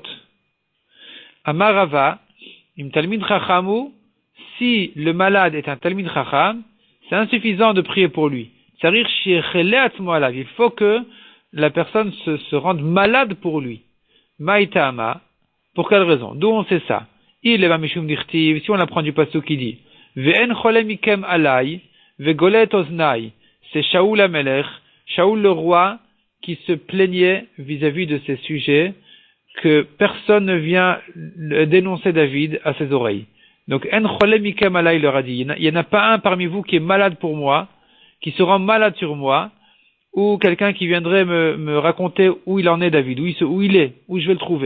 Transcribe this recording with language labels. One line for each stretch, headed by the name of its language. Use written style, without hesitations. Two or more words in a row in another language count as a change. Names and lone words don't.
Hebrew: אמר רבא אם תלמיד חכם הוא,
French: si le malade est un
Hebrew: תלמיד חכם,
French: c'est insuffisant de prier pour lui. Il faut que la personne se rende malade pour lui. Maïtama, pour quelle raison? D'où on sait ça? Il est
Aramaic: משום דכתיב,
French: si on apprend du pasuk qui dit,
Hebrew: ואין חולה מכם עלי, וגולה אזני,
French: c'est Shaoul Amelech, Shaoul le roi, qui se plaignait vis-à-vis de ces sujets, que personne ne vient dénoncer David à ses oreilles. Donc,
Hebrew: אין חולה מכם עלי,
French: il leur a dit, il n'y en a pas un parmi vous qui est malade pour moi, qui se rend malade sur moi, ou quelqu'un qui viendrait me raconter où il en est David, où il est, où je vais le trouver.